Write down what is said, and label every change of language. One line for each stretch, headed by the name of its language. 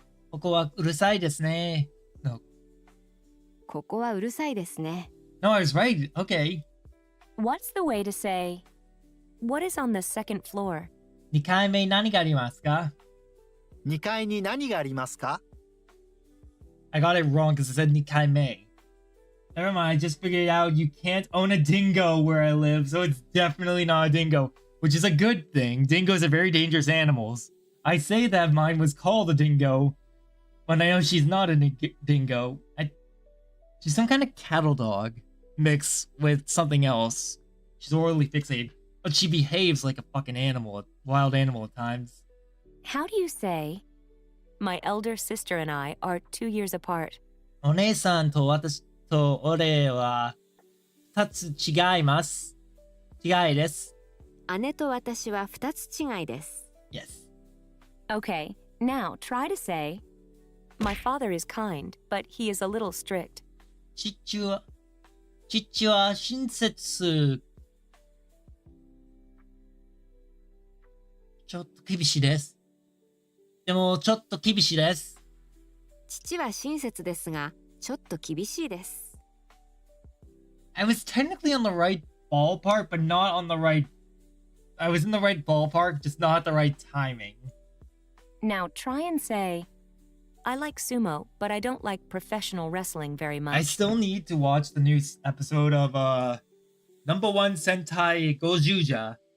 Japanese: ここはうるさいですね。
English: No,
Japanese: ここはうるさいですね。
English: no, I was right. Okay. What's the way to say, what is on the second floor?
Japanese: 2階目何がありますか? 2階に何がありますか?
English: I got it wrong because it said 2階目. Never mind, I just figured out you can't own a dingo where I live, so it's definitely not a dingo, which is a good thing. Dingoes are very dangerous animals. I say that mine was called a dingo, but I know she's not a dingo. She's some kind of cattle dog mixed with something else. She's orally fixated, but she behaves like a fucking animal, wild animal at times. How do you say, my elder sister and I are 2 years apart?
Japanese: お姉さんと私と俺は2つ違います。違いです。姉と私は2つ違いです。
English: Yes. Okay, now try to say, my father is kind, but he is a little strict.
Japanese: 父は親切。ちょっと厳しいです。でもちょっと厳しいです。父は親切ですが、ちょっと厳しいです。
English: I was technically on the right ballpark, but not on the right... I was in the right ballpark, just not at the right timing. Now try and say, I like sumo, but I don't like professional wrestling very much. I still need to watch the new episode of Number One Sentai Gojuja.